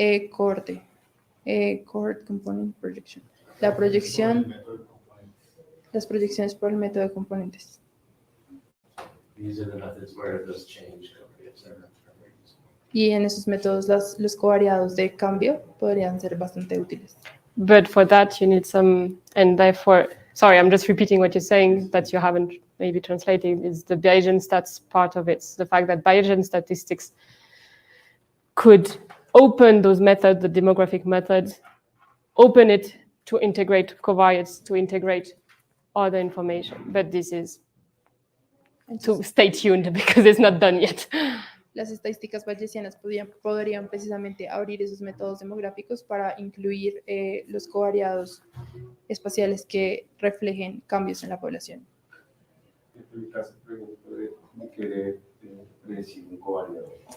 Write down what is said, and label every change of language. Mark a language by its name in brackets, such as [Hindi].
[Spanish] Cohorte. [English] Cohort component projection. [Spanish] La proyección, las proyecciones por el método de componentes. Y en esos métodos los covariados de cambio podrían ser bastante útiles. [English] But for that, you need some, and therefore, sorry, I'm just repeating what you're saying that you haven't maybe translated, is the Bayesian stats part of it. The fact that Bayesian statistics could open those methods, the demographic methods, open it to integrate covariates, to integrate other information. But this is to stay tuned because it's not done yet. [Spanish] Las estadísticas bayesianas podrían precisamente abrir esos métodos demográficos para incluir los covariados espaciales que reflejen cambios en la población. En el caso, por ejemplo, de querer predecir un covariado.